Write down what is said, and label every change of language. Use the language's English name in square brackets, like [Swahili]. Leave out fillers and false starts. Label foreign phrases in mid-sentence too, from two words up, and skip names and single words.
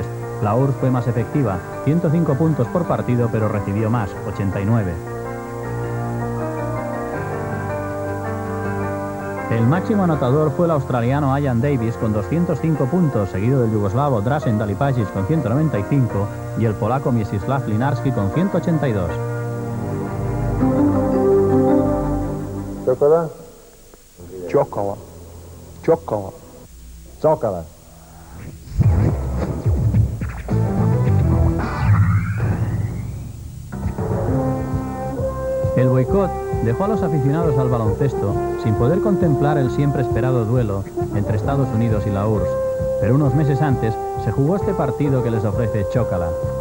[Spanish] La URSS fue más efectiva, 105 puntos por partido, pero recibió más, 89. El máximo anotador fue el australiano Ian Davis con 205 puntos, seguido del yugoslavo Dražen Dalipagic con 195 y el polaco Mieczysław Linarski con 182. Čokola? Čokova. Čokova. Čokala. El boicot dejó a los aficionados al baloncesto sin poder contemplar el siempre esperado duelo entre Estados Unidos y la URSS, pero unos meses antes se jugó este partido que les ofrece Chokala.